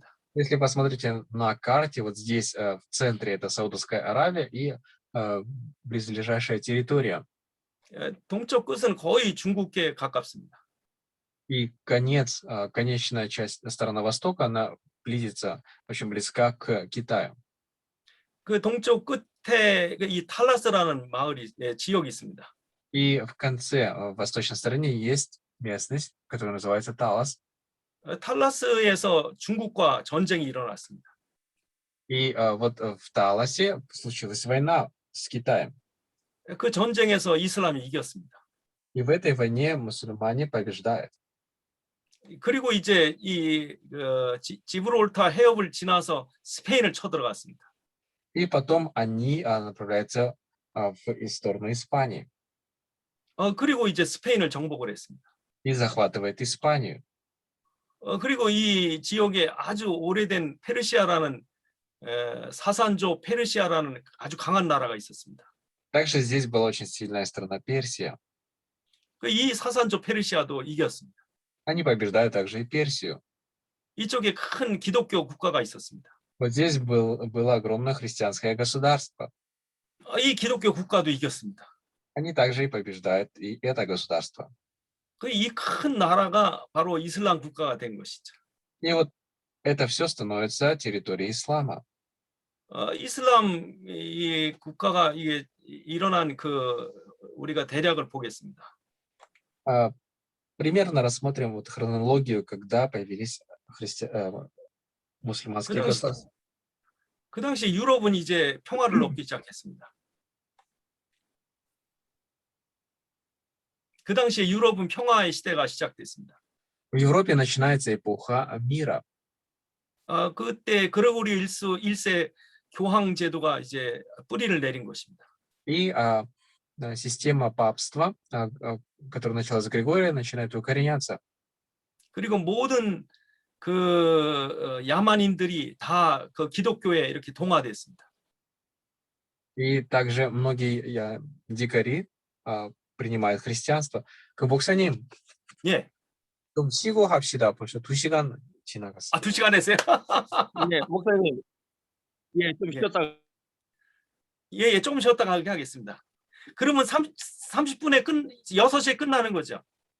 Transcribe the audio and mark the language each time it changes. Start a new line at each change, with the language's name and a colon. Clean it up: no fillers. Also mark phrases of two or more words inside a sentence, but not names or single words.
Russian: Если посмотрите на карте, вот здесь в центре это Саудовская Аравия и близлежащая территория.
Korean: 동쪽 끝은 거의 중국에 가깝습니다.
Russian: И конечная часть, сторона востока, она близится, очень близка к Китаю.
Korean: 그 동쪽 끝에 이 탈라스라는 지역이 있습니다.
Russian: И в конце, в восточной стороне, есть местность, которая называется Талас.
Korean: 탈라스에서 중국과 전쟁이 일어났습니다.
Russian: И вот в Таласе случилась война с Китаем.
Korean: 그 전쟁에서 이슬람이 이겼습니다.
Russian: И в этой войне мусульмане побеждают.
Korean: 그리고 이제 이 지브롤터 해협을 지나서 스페인을 쳐들어갔습니다.
Russian: И потом они направляются в сторону Испании
Korean: 그리고 이제 스페인을 정복을 했습니다.
Russian: и захватывает Испанию.
Korean: 그리고 이 지역에 아주 오래된 페르시아라는 사산조 페르시아라는 아주 강한 나라가 있었습니다.
Russian: Также здесь была очень сильная страна Персия.
Korean: 이 사산조 페르시아도 이겼습니다.
Russian: Они побеждают также и Персию.
Korean: 이쪽에 큰 기독교 국가가 있었습니다.
Russian: Вот здесь было огромное христианское государство.
Korean: 이 기독교 국가도 이겼습니다.
Russian: Они также и побеждают и это государство.
Korean: 이 큰 나라가 바로 이슬람 국가가 된 것이죠.
Russian: И вот это все становится территорией ислама.
Korean: 이슬람 이 국가가 이게 일어난 우리가 대략을 보겠습니다.
Russian: Примерно рассмотрим вот хронологию, когда появились мусульманские государства.
Korean: 그 당시 유럽은 이제 평화를 얻기 시작했습니다. 그 당시에 유럽은 평화의 시대가 시작됐습니다.
Russian: В Европе начинается эпоха мира.
Korean: 그때 그레고리 1세 교황 제도가 이제 뿌리를 내린 것입니다.
Russian: И система папства, которая началась с Григория, начинает укореняться.
Korean: 그리고 모든 야만인들이 다 그 기독교에 이렇게 동화됐습니다.
Russian: И также многие дикари принимают христианство.
Korean: 그 목사님, 예. 좀 쉬고 합시다. 벌써 2시간 지나갔어요. 2시간 했어요? 예, 목사님. 예, 좀 예. 쉬었다가. 예, 조금 쉬었다가 하겠습니다. 그러면 30분에 6시에 끝나는 거죠.